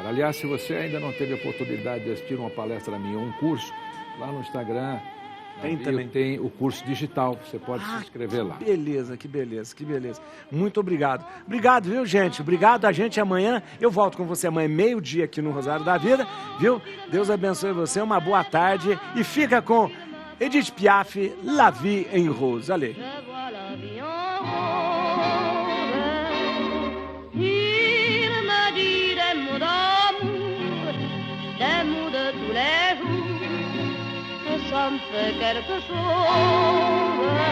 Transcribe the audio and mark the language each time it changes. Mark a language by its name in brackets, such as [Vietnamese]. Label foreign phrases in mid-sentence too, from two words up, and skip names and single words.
[Portuguese] Aliás, se você ainda não teve a oportunidade de assistir uma palestra minha, um curso, lá no Instagram tem o curso digital, você pode se inscrever lá. Que beleza, que beleza, que beleza. Muito obrigado. Obrigado, viu, gente? Obrigado a gente. Amanhã eu volto com você amanhã, meio-dia, aqui no Rosário da Vida, viu? Deus abençoe você, uma boa tarde e fica com Edith Piaf, La Vie en Rose. Allez. [French] Il me dit des mots d'amour, des mots de tous les jours, que ça me fait quelque chose.